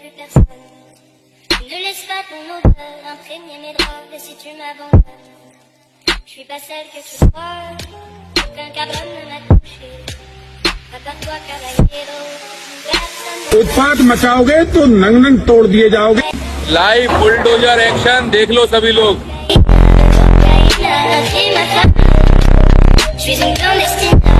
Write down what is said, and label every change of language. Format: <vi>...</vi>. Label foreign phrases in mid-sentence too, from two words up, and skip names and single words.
<fr>personne. Ne laisse pas ton odeur imprégner mes draps, et si tu m'abandonnes, je suis pas celle que tu crois. Aucun cabron ne m'a touché. Prépare-toi, caballero.</fr> <hi>उत्पात मचाओगे तो नंग नंग तोड़ दिए जाओगे। लाइव बुलडोजर एक्शन देख लो सभी लोग।</hi> <fr>Je suis une clandestine.</fr>